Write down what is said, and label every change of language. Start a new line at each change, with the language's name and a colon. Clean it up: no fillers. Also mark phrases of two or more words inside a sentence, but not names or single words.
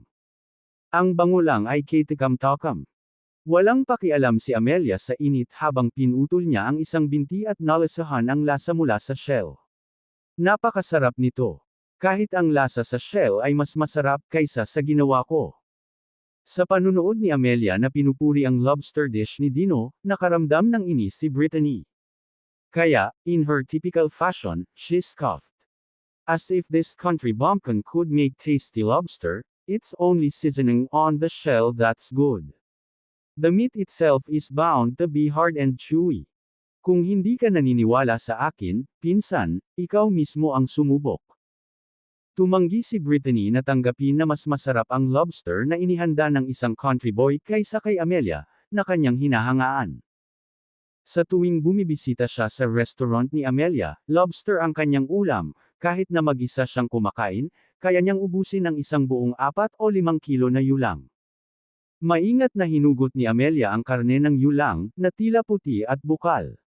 Filipino: Ang bango lang ay kitikam-takam. Walang pakialam si Amelia sa init habang pinutol niya ang isang binti at nalasahan ang lasa mula sa shell. Napakasarap nito. Kahit ang lasa sa shell ay mas masarap kaysa sa ginawa ko. Sa panunood ni Amelia na pinupuri ang lobster dish ni Dino, nakaramdam ng inis si Brittany. Kaya,
English: in her typical fashion, she scoffed. As if this country bumpkin could make tasty lobster, it's only seasoning on the shell that's good. The meat itself is bound to be hard and chewy.
Filipino: Kung hindi ka naniniwala sa akin, pinsan, ikaw mismo ang sumubok. Tumanggi si Brittany na tanggapin na mas masarap ang lobster na inihanda ng isang
English: country boy
Filipino: kaysa kay Amelia, na kanyang hinahangaan. Sa tuwing bumibisita siya sa restaurant ni Amelia, lobster ang kanyang ulam, kahit na mag-isa siyang kumakain, kaya niyang ubusin ang isang buong 4 o 5 kilo na yulang. Maingat na hinugot ni Amelia ang karne ng yulang, na tila puti at bukal.